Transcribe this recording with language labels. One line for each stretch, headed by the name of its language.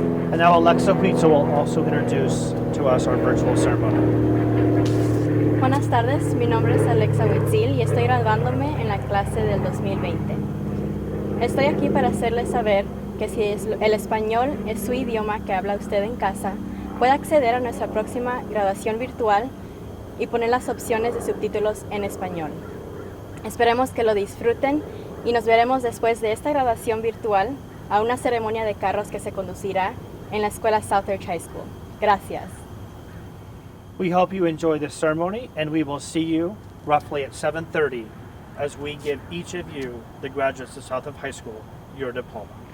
English: And now Alexa Huitzo will also introduce to us our virtual ceremony.
Spanish: Buenas tardes, mi nombre es Alexa Huitzil y estoy graduándome en la clase del 2020. Estoy aquí para hacerles saber que si el español es su idioma que habla usted en casa, puede acceder a nuestra próxima graduación virtual y poner las opciones de subtítulos en español. Esperemos que lo disfruten y nos veremos después de esta graduación virtual a una ceremonia de carros que se conducirá en la escuela Southridge High School. Gracias.
English: We hope you enjoy this ceremony, and we will see you roughly at 7:30 as we give each of you, the graduates of Southridge High School, your diploma.